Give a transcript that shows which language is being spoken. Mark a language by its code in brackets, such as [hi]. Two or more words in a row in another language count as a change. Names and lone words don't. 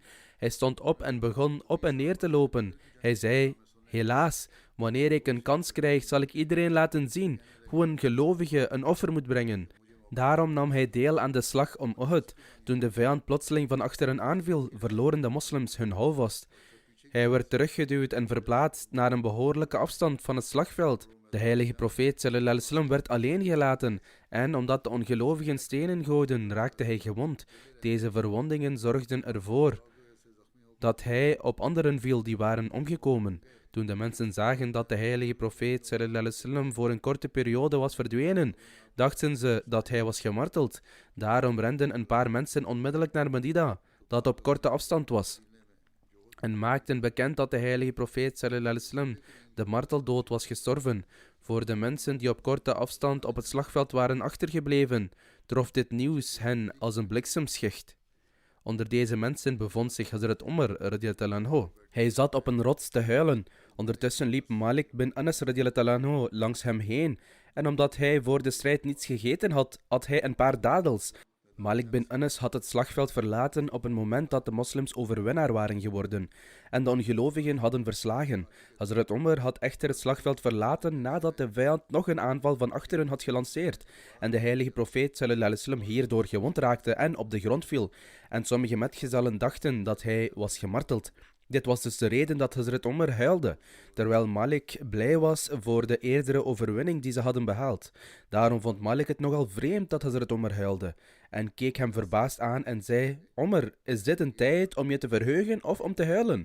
[nl] Hij stond op en begon op en neer te lopen. Hij zei, helaas, wanneer ik een kans krijg, zal ik iedereen laten zien hoe een gelovige een offer moet brengen. Daarom nam hij deel aan de slag om Uhud. Toen de vijand plotseling van achteren aanviel, verloren de moslims hun houvast. Hij werd teruggeduwd en verplaatst naar een behoorlijke afstand van het slagveld. De heilige profeet [ar] صلى الله عليه وسلم [nl] werd alleen gelaten en omdat de ongelovigen stenen gooiden, raakte hij gewond. Deze verwondingen zorgden ervoor dat hij op anderen viel die waren omgekomen. Toen de mensen zagen dat de heilige profeet [ar] صلى الله عليه وسلم [nl] voor een korte periode was verdwenen, dachten ze dat hij was gemarteld. Daarom renden een paar mensen onmiddellijk naar Medina, dat op korte afstand was, en maakten bekend dat de heilige profeet [ar] صلى الله عليه وسلم [nl] de marteldood was gestorven. Voor de mensen die op korte afstand op het slagveld waren achtergebleven, trof dit nieuws hen als een bliksemschicht. Onder deze mensen bevond zich Hazrat Umar [ar] رضي الله عنه. [nl] Hij zat op een rots te huilen. Ondertussen liep Malik bin Anas [ar] رضي الله عنه [nl] langs hem heen. En omdat hij voor de strijd niets gegeten had, at hij een paar dadels. Malik bin Anas had het slagveld verlaten op een moment dat de moslims overwinnaar waren geworden en de ongelovigen hadden verslagen. Hazrat Umar had echter het slagveld verlaten nadat de vijand nog een aanval van achteren had gelanceerd en de heilige profeet [ar] صلى الله عليه وسلم [nl] hierdoor gewond raakte en op de grond viel. En sommige metgezellen dachten dat hij was gemarteld. Dit was dus de reden dat Hazrat Umar huilde, terwijl Malik blij was voor de eerdere overwinning die ze hadden behaald. Daarom vond Malik het nogal vreemd dat Hazrat Umar huilde en keek hem verbaasd aan en zei, Umar, is dit een tijd om je te verheugen of om te huilen?